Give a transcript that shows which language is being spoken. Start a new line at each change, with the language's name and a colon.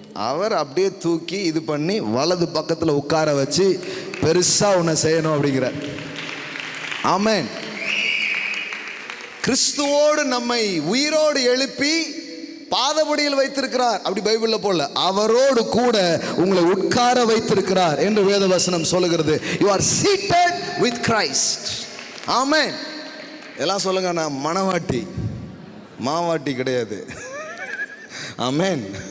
Tamil: அவர் அப்படியே தூக்கி இது பண்ணி வலது பக்கத்தில் உட்கார வச்சு பெருசாக உன்னை செய்யணும் அப்படிங்கிறார். ஆமென். கிறிஸ்துவோடு நம்மை உயிரோடு எழுப்பி பாதபடியில் வைத்திருக்கிறார். அப்படி பைபிள்ல போல அவரோடு கூட உங்களை உட்கார வைத்திருக்கிறார் என்று வேதவசனம் சொல்லுகிறது.
English: You are seated with Christ.
Tamil: ஆமென். எல்லாம் சொல்லுங்க, நான் மணவாட்டி, மாவாட்டி கிடையாது. ஆமென்.